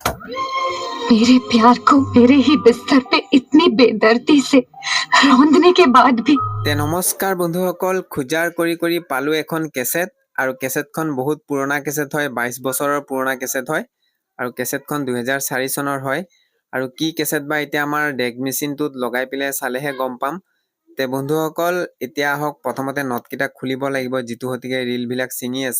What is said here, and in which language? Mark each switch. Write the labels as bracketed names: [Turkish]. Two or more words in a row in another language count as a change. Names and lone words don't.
[Hindi] मेरे प्यार को मेरे ही बिस्तर पे इतनी बेदर्दी से रौंदने के बाद भी। [Assamese] নমস্কাৰ বন্ধুসকল, খোজাৰ কৰি কৰি পালো এখন কেছেট। আৰু কেছেটখন বহুত পুৰণা কেছেট হয়, 22 বছৰৰ পুৰণা কেছেট হয়। আৰু কেছেটখন 2004 চনৰ হয়। আৰু কি কেছেট বা এতিয়া আমাৰ ডেক মেচিনটোত লগাই পেলাই চালেহে গম পাম। তে বন্ধুসকল, এতিয়া আহক প্ৰথমতে নটকেইটা খুলিব লাগিব, যিটো হতিকে ৰিলবিলাক ছিঙি আছে।